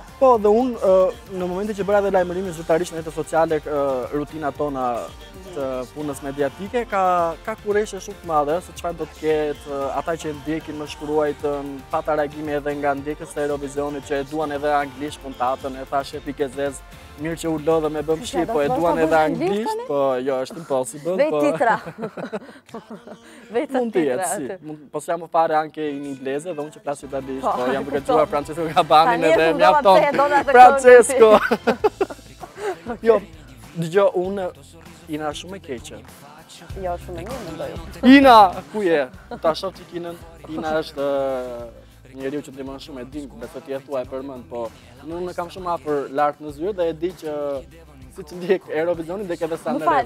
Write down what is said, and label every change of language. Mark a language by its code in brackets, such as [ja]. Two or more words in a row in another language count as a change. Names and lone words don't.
[sq] Po, dhe unë në momentin që bëra dhe lajmërimin zyrtarisht në rrjetet sociale, rutinat tona të punës mediatike, ka kurreshe shumë të madhe se çfarë do të ketë, ata që ndjekin më shkruajtën, pata reagime edhe nga ndjekës të Eurovisionit që e duan edhe anglisht puntatën, e thash shefi Kezez, mirë që u lodhe me bëm shqip, po e duan edhe anglisht, po jo, është impossible. Vej titra. Mund të jetë, [it] si. Possiamo fare anche in inglese, [sq] dhe unë që flas italisht, po jam duke dëgjuar Francesco Gabanin edhe mjafton. Francesco. Jo, dëgjoj, unë Ina shumë e keqe. Jo, shumë e mirë mendoj. Ina, ku je? Ta shoh Tikinën. Ina është njeriu që ndihmon shumë, e din ku besoj ti e thua e përmend, po unë kam shumë afër lart në zyrë dhe e di që siç ndjek Eurovisionin dhe edhe San Remo.